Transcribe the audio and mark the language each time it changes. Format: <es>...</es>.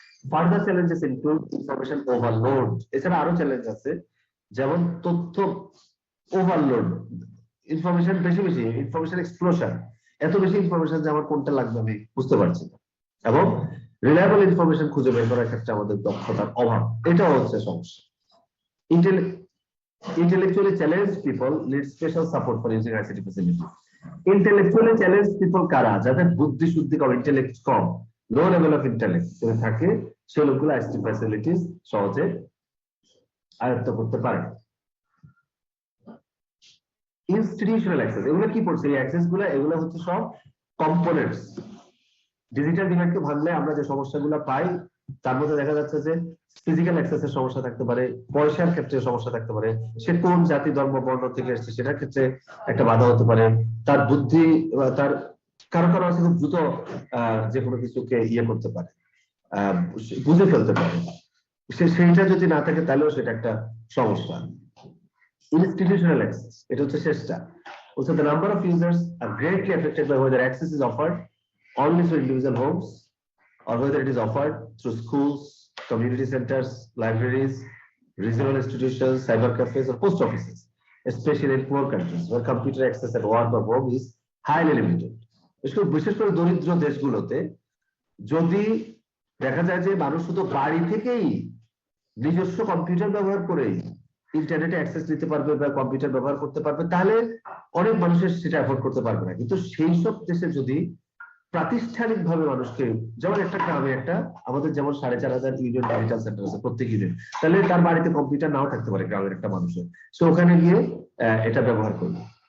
<en>Further challenges include information overload.</en> <bn>এছাড়া আরো challenge আছে, যেমন তথ্য ওভারলোড, ইনফরমেশন বেশি বেশি, ইনফরমেশন এক্সপ্লোশন, এত বেশি ইনফরমেশন যে আমার কোনটা লাগবে আমি বুঝতে পারছি না, এবং রিলায়েবল ইনফরমেশন খুঁজে বের করার ক্ষেত্রে আমাদের দক্ষতার অভাব, এটাও হচ্ছে সমস্যা।</bn> <en>Intellectually challenged people need special support for using ICT facilities. Intellectually challenged people কারা?</en> <bn>যাদের বুদ্ধি শুদ্ধি কম, intellect com,</bn> <en>low level of intellect</en> <bn>থাকে, সে লোকগুলো ICT ফ্যাসিলিটিস সহজে আয়ত্ত করতে পারে। ইনস্টিটিউশনাল অ্যাক্সেস, এগুলো কি পড়ছে? এই অ্যাক্সেস গুলো, এগুলো হচ্ছে সব কম্পোনেন্টস। ডিজিটাল ডিভাইডকে ভাঙলে আমরা যে সমস্যাগুলো পাই তার মধ্যে দেখা যাচ্ছে যে ফিজিক্যাল অ্যাক্সেসের সমস্যা থাকতে পারে, পয়সার ক্ষেত্রে সমস্যা থাকতে পারে, সে কোন জাতি ধর্ম বর্ণ থেকে এসেছে সেটার ক্ষেত্রে একটা বাধা হতে পারে, তার বুদ্ধি, তার কারো কারো আছে খুব দ্রুত যে কোনো কিছুকে করতে পারে, বুঝে ফেলতে পারে, সেইটা যদি না থাকে তাহলেও সেটা একটা সমস্যা। ইনস্টিটিউশনাল অ্যাক্সেস, এটা হচ্ছে শেষটা।</bn> <en>Also, the number of users are greatly affected by whether access is offered only through individual homes or whether it is offered through schools, community centers, libraries, regional institutions, cyber cafes, or post offices, especially in poor countries where computer access at work or home is highly limited.</en> <bn>বিশেষ করে দরিদ্র দেশগুলোতে যদি দেখা যায় যে মানুষ শুধু বাড়ি থেকেই নিজস্ব কম্পিউটার ব্যবহার করেই ইন্টারনেটে অ্যাক্সেস নিতে পারবে বা কম্পিউটার ব্যবহার করতে পারবে, তাহলে অনেক মানুষের সেটা অ্যাফোর্ড করতে পারবে না। কিন্তু সেই সব দেশে যদি প্রাতিষ্ঠানিক ভাবে মানুষকে, যেমন একটা গ্রামে একটা আমাদের যেমন 4,500 ইউনিয়ন ডিজিটাল সেন্টার আছে প্রত্যেক ইউনিয়ন, তাহলে তার বাড়িতে কম্পিউটার নাও থাকতে পারে গ্রামের একটা মানুষের, সে ওখানে গিয়ে এটা ব্যবহার করবে।</bn>